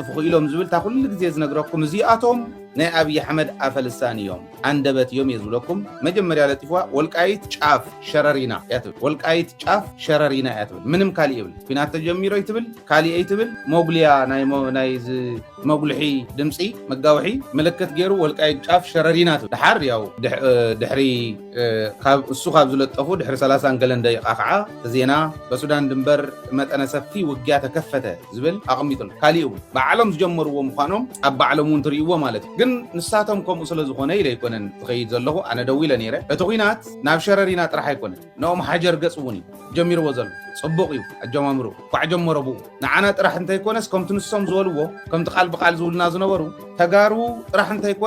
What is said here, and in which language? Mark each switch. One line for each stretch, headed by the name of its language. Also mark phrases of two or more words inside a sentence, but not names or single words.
Tigrinya: ክኢሎም ዝብል ታ ኩሉ ግዜ ዝነግረኩም እዚኣቶም ናይ ኣብይ ኣሕመድ ኣፈልሳን እዮም፣ አንደበት እዮም እየ ዝብለኩም። መጀመርያ ለጢፍዋ ወልቃይት ጫፍ ሸረሪና እያ ትብል። ወልቃይት ጫፍ ሸረሪና እያ ትብል። ምንም ካሊእ ይብል ኩናት ተጀሚሮ ይትብል ካሊእ ኣይትብል። ሞጉልያ ናይ መጉልሒ ድምፂ መጋውሒ ምልክት ገይሩ ወልቃይት ጫፍ ሸረሪና ትብል። ድሓር ያው ድሕሪ እሱ ካብ ዝለጠፉ ድሕሪ 30 ገለን ደቂቃ ከዓ ዜና
Amharic: በሱዳን ድንበር መጠነ ሰፊ ውግያ ተከፈተ
Tigrinya: ዝብል ኣቕሚጡሉ። ካሊእ እውን ባዕሎም ዝጀመርዎ ምዃኖም ኣብ ባዕሎም እውን ትርእይዎ ማለት እዩ። ግን ንሳቶም ከምኡ ስለ ዝኾነ ኢለ ኣይኮነን ዝኸይድ ዘለኹ። ኣነ ደው ኢለ ነይረ። እቲ ኩናት ናብ ሸረሪና ጥራሕ ኣይኮነን ንኦም ሓጀር ገፅ እውን እዩ ጀሚርዎ ዘሎ። ፅቡቕ እዩ ኣጀማምሩ ኳዕ ጀመሮ ብኡ ንዓና ጥራሕ እንተይኮነስ ከምቲ ንሶም ዝበልዎ ከምቲ ቃል ብቃል ዝብሉና ዝነበሩ ተጋሩ ጥራሕ እንተይኮነ